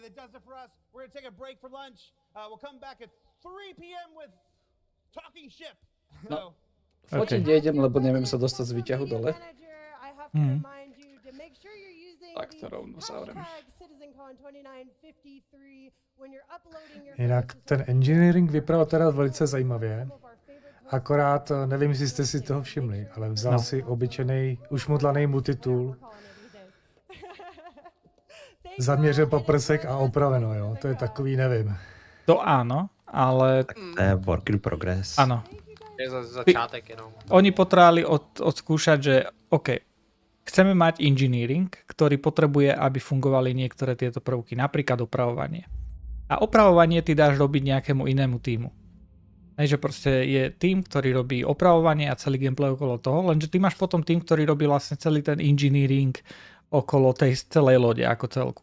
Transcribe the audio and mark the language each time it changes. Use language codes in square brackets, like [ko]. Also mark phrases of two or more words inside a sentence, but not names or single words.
[sk] No, fotiť nejdem, lebo neviem sa dostať z výťahu dole. Tak to rovno zavriem. [cs] Jinak ten engineering vypadal teda velice zajímavě. Akorát, nevím, jestli jste si toho všimli, ale vzal si obyčejný ušmudlaný multitool, zaměřil paprsek a opraveno, jo. To je takový, nevím. [sk] To áno, ale... To je [en] work in progress. [sk] Áno. [cs] Je začátek jenom. [sk] Oni potrebovali odskúšať, že OK, chceme mať engineering, ktorý potrebuje, aby fungovali niektoré tieto prvky, napríklad opravovanie. A opravovanie ty dáš robiť nejakému inému týmu. Že proste je tým, ktorý robí opravovanie a celý gameplay okolo toho, lenže ty máš potom tým, ktorý robí vlastne celý ten engineering okolo tej celej lode ako celku.